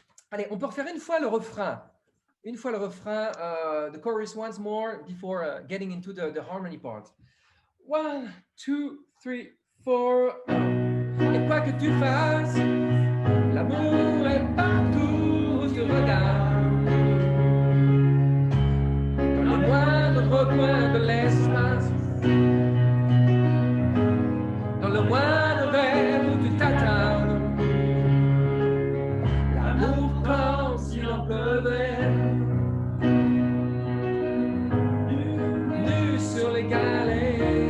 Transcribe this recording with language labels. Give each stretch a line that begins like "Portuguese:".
French: Allez, on peut refaire une fois le refrain.
English: The chorus once more before getting into the harmony part. 1, 2, 3, 4. Et
French: quoi que tu fasses, l'amour est partout où tu regardes. Dans le moindre recoin de l'espace, dans le moindre rêve où tu t'attardes, l'amour comme s'il en pleuvait, nu sur les galets.